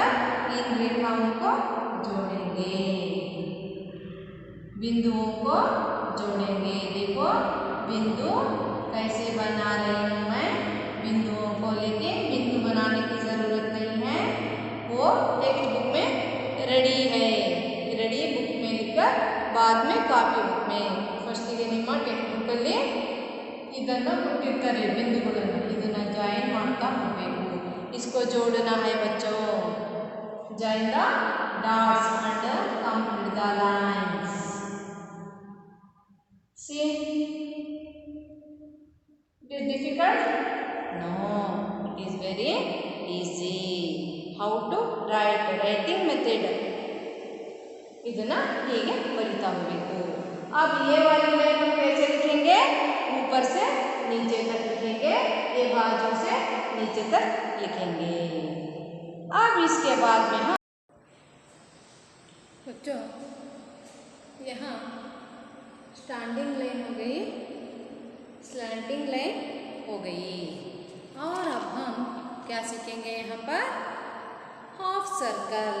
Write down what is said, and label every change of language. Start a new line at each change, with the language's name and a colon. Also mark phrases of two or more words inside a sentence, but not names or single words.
Hindi: इन रेखाओं को जोड़ेंगे, बिंदुओं को जोड़ेंगे। देखो बिंदु कैसे बना रही हूँ मैं। बिंदुओं को लेके बिंदु बनाने की जरूरत नहीं है, वो टेक्स्ट बुक में रेडी है। रेडी बुक में लिखकर बाद में कॉपी बुक में
Kannada: ಫಸ್ಟಿಗೆ ನಿಮ್ಮ ಟೆಕ್ಸ್ಟ್ ಬುಕ್ಕಲ್ಲಿ ಇದನ್ನು ಕೊಟ್ಟಿರ್ತಾರೆ ಬಿಂದುಗಳನ್ನು, ಇದನ್ನು ಜಾಯಿನ್ ಮಾಡ್ತಾ ಹೋಗಬೇಕು।
Hindi: इसको जोड़ना है बच्चों।
English: join the dots and complete the lines. See, it is difficult? No, it is very easy. How to write? Writing method.
Kannada: ಇದನ್ನ ಹೀಗೆ ಬರಿತಾ ಹೋಗಬೇಕು।
Hindi: अब ये वाली लाइन हम कैसे लिखेंगे? ऊपर से नीचे तक लिखेंगे, ये बाजू से नीचे तक लिखेंगे। अब इसके बाद में हम बच्चों यहाँ
English: standing line
Hindi: हो गई,
English: slanting line
Hindi: हो गई, और सर्कल।